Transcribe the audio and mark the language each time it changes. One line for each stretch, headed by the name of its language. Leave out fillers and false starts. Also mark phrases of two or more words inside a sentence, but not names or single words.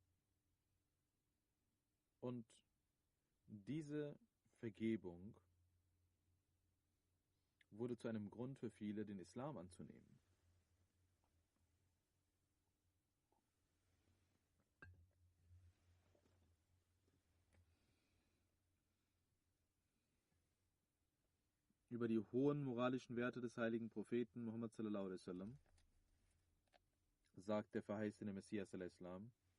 German: Und diese Vergebung wurde zu einem Grund für viele, den Islam anzunehmen. Über die hohen moralischen Werte des heiligen Propheten Muhammad
Arabic: صلى الله عليه وسلم
German: sagt der verheißene Messias al-Islam: